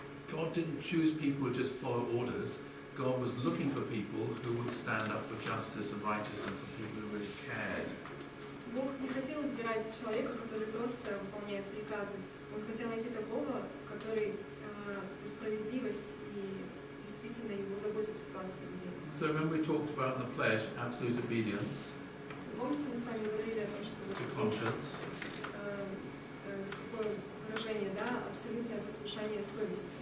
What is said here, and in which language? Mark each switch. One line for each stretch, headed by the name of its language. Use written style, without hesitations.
English: God didn't choose people who just follow orders. God was looking for people who would stand up for justice and righteousness and people who really cared.
Russian: Бог не хотел избирать человека, который просто выполняет приказы. Он хотел найти такого, который за справедливость и действительно его заботит ситуация людей.
English: So remember we talked about in the pledge absolute obedience
Russian: Помните, мы с вами говорили о том, что
English: to
Russian: вот есть
English: conscience,
Russian: такое выражение, да, абсолютное послушание совести.